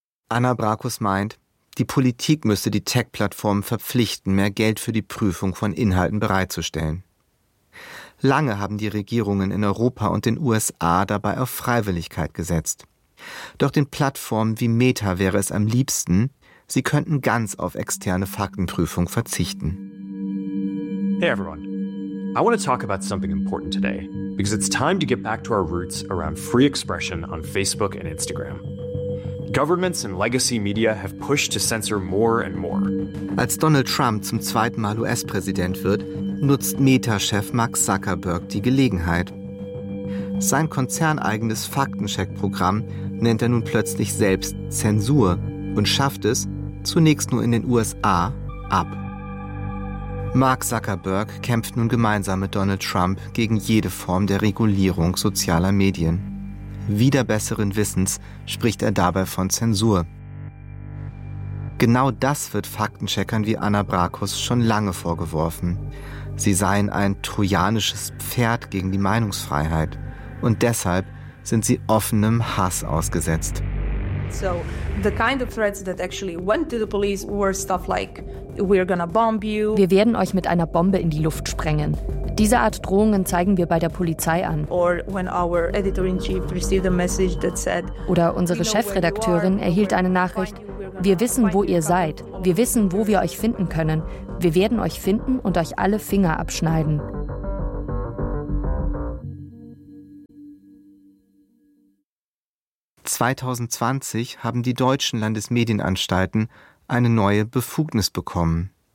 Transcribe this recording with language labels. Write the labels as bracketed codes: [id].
[de] Anna Brakus meint, die Politik müsste die Tech-Plattformen verpflichten, mehr Geld für die Prüfung von Inhalten bereitzustellen. Lange haben die Regierungen in Europa und den USA dabei auf Freiwilligkeit gesetzt. Doch den Plattformen wie Meta wäre es am liebsten, sie könnten ganz auf externe Faktenprüfung verzichten. [en] Hey everyone. I want to talk about something important today, because it's time to get back to our roots around free expression on Facebook and Instagram. Governments and legacy media have pushed to censor more and more. [de] Als Donald Trump zum zweiten Mal US-Präsident wird, nutzt Meta-Chef Mark Zuckerberg die Gelegenheit. Sein konzerneigenes Faktencheck-Programm nennt er nun plötzlich selbst Zensur und schafft es, zunächst nur in den USA, ab. Mark Zuckerberg kämpft nun gemeinsam mit Donald Trump gegen jede Form der Regulierung sozialer Medien. Wider besseren Wissens spricht er dabei von Zensur. Genau das wird Faktencheckern wie Anna Brakus schon lange vorgeworfen. Sie seien ein trojanisches Pferd gegen die Meinungsfreiheit. Und deshalb sind sie offenem Hass ausgesetzt. [en] So the kind of threats that actually went to the police were stuff like we're gonna bomb you. [de] Wir werden euch mit einer Bombe in die Luft sprengen. Diese Art Drohungen zeigen wir bei der Polizei an. [en] Or when our editor-in-chief received a message that said, [de] oder unsere Chefredakteurin erhielt eine Nachricht: Wir wissen, wo ihr seid. Wir wissen, wo wir euch finden können. Wir werden euch finden und euch alle Finger abschneiden. "2020 haben die deutschen Landesmedienanstalten eine neue Befugnis bekommen.